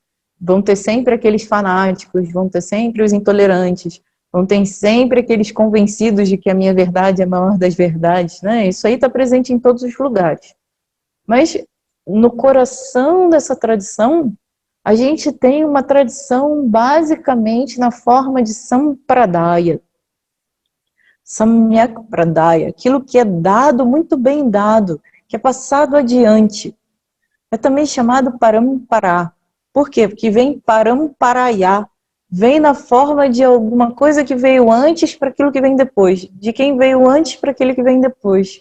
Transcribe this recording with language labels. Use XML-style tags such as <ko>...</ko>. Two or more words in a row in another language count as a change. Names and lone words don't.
<pt>Vão ter sempre aqueles fanáticos, vão ter sempre os intolerantes, vão ter sempre aqueles convencidos de que a minha verdade é a maior das verdades. Né? Isso aí está presente em todos os lugares. Mas no coração dessa tradição, a gente tem uma tradição basicamente na forma de sampradaya.</pt> <sa>Samyak Pradaya,</sa> <pt>aquilo que é dado, muito bem dado, que é passado adiante. É também chamado Parampara. Por quê? Porque vem Paramparaya, vem na forma de alguma coisa que veio antes para aquilo que vem depois, de quem veio antes para aquele que vem depois.</pt>